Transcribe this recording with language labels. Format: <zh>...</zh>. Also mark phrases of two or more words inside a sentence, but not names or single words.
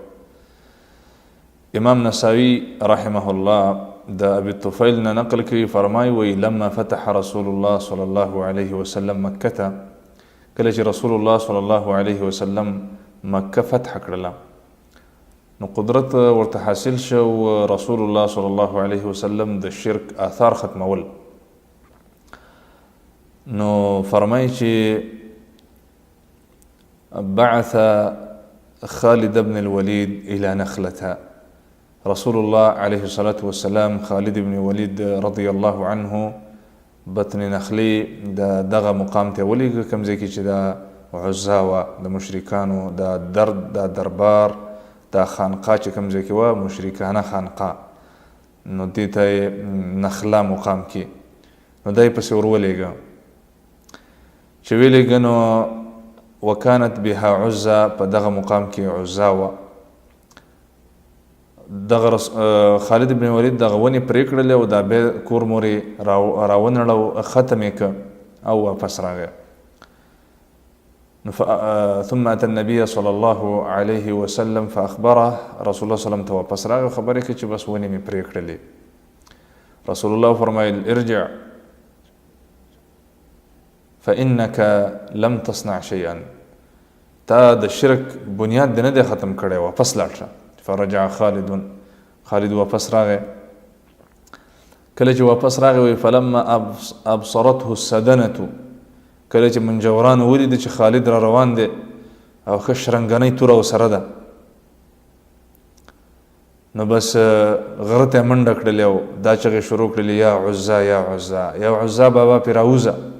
<ps>امام نساوي</ps> <ar>رحمه الله</ar> <ps>د ابي الطفیل نه نقل کوي، فرمایي وی</ps> <ar>لما فتح رسول الله صلی الله علیه وسلم مکه،</ar> <ps>کله چې</ps> <ar>رسول الله صلی الله علیه وسلم</ar> <ps>مکه فتح کړله نو قدرت ورته حاصل شو.</ps> <ar>رسول الله صلی الله علیه وسلم</ar> <ps>د شرک آثار ختمول. نو فرمایي چې</ps> <ar>بعث خالد بن الولید الى نخلة. رسول الله علیه الصلاة والسلام</ar> <ps>خالد بن ولید</ps> <ar>رضی الله عنه</ar> <ps>بطن نخلی دغه مقام ته ولیږه، کوم ځای کې چې دا عزا وه د مشرکانو، دا دربار، دا خانقاه چې کوم ځای کې وه مشرکانه خانقاه، نو دې ته یې نخله مقام کې، نو دا یې پسې ور ولیږه. چې ولیږه نو</ps> <ar>وکانت بها عزا،</ar> <ps>په دغه مقام کې عزا وه. دغه خالد بن ولید دغه ونې پرې کړلې او دا بیا کور مور یې راونړه، ختم یې که او واپس راغی.</ps> <ar>ثم اتى النبي صلى الله عليه وسلم فاخبره. رسول الله صلی الله علیه وسلم</ar> <ps>ته واپس راغی، خبرې کړې چې بس ونې مې پرې کړلې.</ps> <ar>رسول الله فرمایل ارجع فانك لم تصنع شيئا،</ar> <ps>تا د شرک بنیاد دې نه دی ختم کړی، واپس لاړ شه. فرجع خالد واپس راغی. کله چې واپس راغی</ps> <ar>فلما ابصرته السدنه،</ar> <ps>کله چې منجوران ولید چې خالد را روان دی او ښه شرنګنۍ توره ورسره ده، نو بس غره ته منډه کړلې او دا چغې شروع کړلې یا عزا یا عزا یا عزا بابا پې راوځه.</ps>